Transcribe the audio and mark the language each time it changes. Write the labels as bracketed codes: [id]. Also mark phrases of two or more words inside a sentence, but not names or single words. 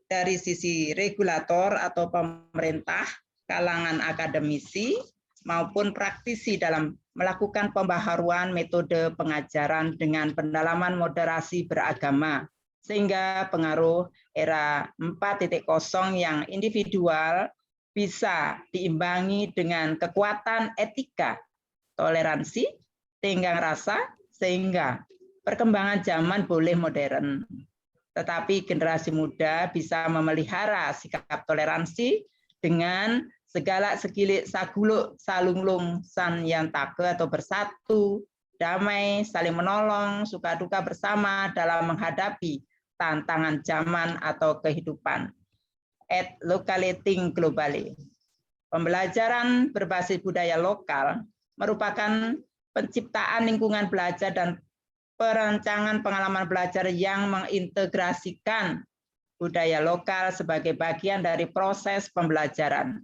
[id] dari sisi regulator atau pemerintah, kalangan akademisi, maupun praktisi dalam melakukan pembaharuan metode pengajaran dengan pendalaman moderasi beragama, sehingga pengaruh era 4.0 yang individual bisa diimbangi dengan kekuatan etika, toleransi, tenggang rasa, sehingga perkembangan zaman boleh modern. Tetapi generasi muda bisa memelihara sikap toleransi dengan segala [ban] segilik saguluk salunglung san yang take [id] atau bersatu, damai, saling menolong, suka duka bersama dalam menghadapi tantangan zaman atau kehidupan. [en] Et localating globally. [id] Pembelajaran berbasis budaya lokal merupakan penciptaan lingkungan belajar dan perancangan pengalaman belajar yang mengintegrasikan budaya lokal sebagai bagian dari proses pembelajaran.